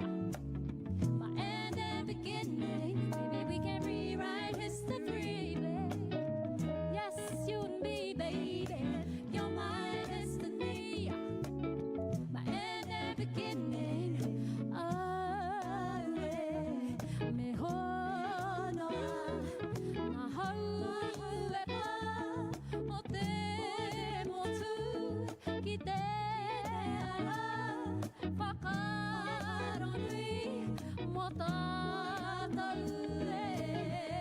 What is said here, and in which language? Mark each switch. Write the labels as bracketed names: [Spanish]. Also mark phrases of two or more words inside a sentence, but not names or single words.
[English] My end and beginning. Maybe we can rewrite history, babe. Yes, you and me, baby, you're my destiny. My end and beginning. Oh, yeah. [Māori] Me hono, na hauepa, o te motu, ki te ara, whakaro nui, mo tātou e.